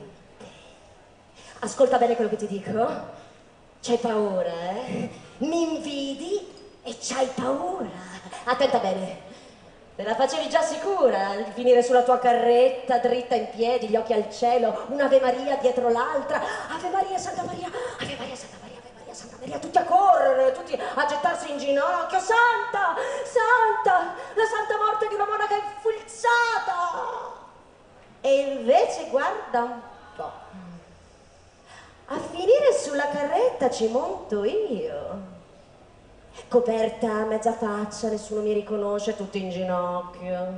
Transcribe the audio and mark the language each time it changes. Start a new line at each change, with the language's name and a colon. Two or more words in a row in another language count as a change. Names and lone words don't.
Italian: Ascolta bene quello che ti dico. C'hai paura, eh? Mi invidi e c'hai paura. Attenta bene. Te la facevi già sicura di finire sulla tua carretta, dritta in piedi, gli occhi al cielo, un'Ave Maria dietro l'altra. Ave Maria, Santa Maria, Ave Maria, Santa Maria, Ave Maria, tutti a correre, tutti a gettarsi in ginocchio. Santa, santa, la santa morte di una monaca infulsata. E invece guarda un po', a finire sulla carretta ci monto io, coperta a mezza faccia, nessuno mi riconosce, tutti in ginocchio.